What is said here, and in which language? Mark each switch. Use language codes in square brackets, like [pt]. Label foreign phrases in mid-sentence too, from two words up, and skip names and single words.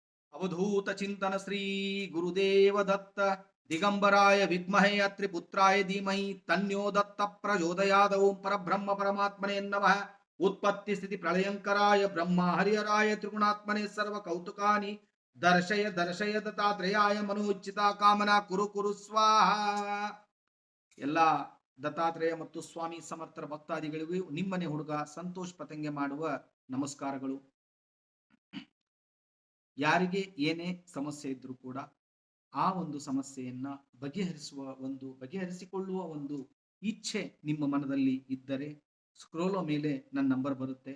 [sa] अवधूत चिंतन श्री गुरुदेव दत्त दिगंबराय विद्महे अत्रिपुत्राय धीमहि तन्यो दत्त प्रचोदयाद ओं परब्रह्म परमात्मने नमः उत्पत्ति स्थिति प्रलयंकराय ब्रह्म हरिहराय त्रिगुणात्मने सर्व कौतुकानि दर्शय दर्शय दत्तात्रेयाय मनोचिता कामना कुरु कुरु स्वाहा [kn] ಎಲ್ಲ ದತ್ತಾತ್ರೇಯ ಮತ್ತು ಸ್ವಾಮಿ ಸಮರ್ಥರ ಭಕ್ತಾದಿಗಳಿಗೂ ನಿಮ್ಮನೆ ಹುಡುಗ ಸಂತೋಷ್ ಪತಂಗೆ ಮಾಡುವ ನಮಸ್ಕಾರಗಳು. ಯಾರಿಗೆ ಏನೇ ಸಮಸ್ಯೆ ಇದ್ರೂ ಕೂಡ ಆ ಒಂದು ಸಮಸ್ಯೆಯನ್ನ ಬಗೆಹರಿಸಿಕೊಳ್ಳುವ ಒಂದು ಇಚ್ಛೆ ನಿಮ್ಮ ಮನದಲ್ಲಿ ಇದ್ದರೆ ಸ್ಕ್ರೋಲೋ ಮೇಲೆ ನನ್ನ ನಂಬರ್ ಬರುತ್ತೆ.